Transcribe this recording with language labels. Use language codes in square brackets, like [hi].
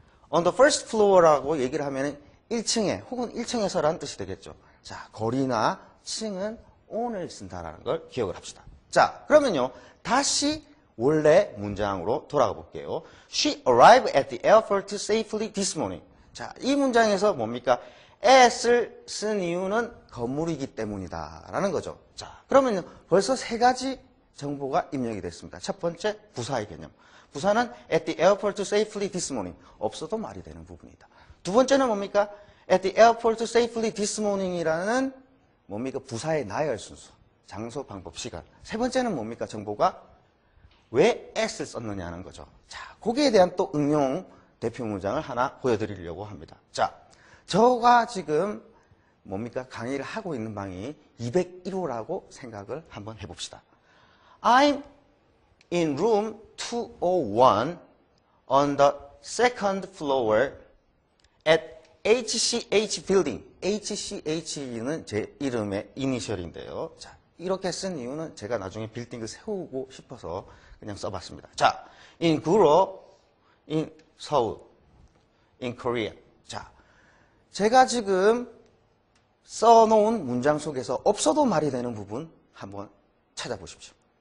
[en] on the first floor [ko] 라고 얘기를 하면 1층에 혹은 1층에서라는 뜻이 되겠죠. 자, 거리나 층은 on을 쓴다라는 걸 기억을 합시다. 자, 그러면요. 다시 원래 문장으로 돌아가 볼게요. [en] She arrived at the airport safely this morning. [ko] 자, 이 문장에서 뭡니까? at을 쓴 이유는 건물이기 때문이다 라는 거죠. 자, 그러면요. 벌써 세 가지 정보가 입력이 됐습니다. 첫 번째, 부사의 개념. 부사는 [en] at the airport safely this morning. [ko] 없어도 말이 되는 부분이다. 두 번째는 뭡니까? [en] at the airport safely this morning [ko] 이라는 뭡니까? 부사의 나열 순서. 장소, 방법, 시간. 세 번째는 뭡니까? 정보가 왜 S를 썼느냐는 거죠. 자, 거기에 대한 또 응용 대표 문장을 하나 보여드리려고 합니다. 자, 저가 지금 뭡니까? 강의를 하고 있는 방이 201호라고 생각을 한번 해봅시다. [en] I'm in room 201 on the second floor at HCH building. [ko] HCH는 제 이름의 이니셜인데요. 자, 이렇게 쓴 이유는 제가 나중에 빌딩을 세우고 싶어서 그냥 써봤습니다. 자, [en] in Guro, in Seoul, in Korea. [ko] 자, 제가 지금 써놓은 문장 속에서 없어도 말이 되는 부분 한번 찾아보십시오.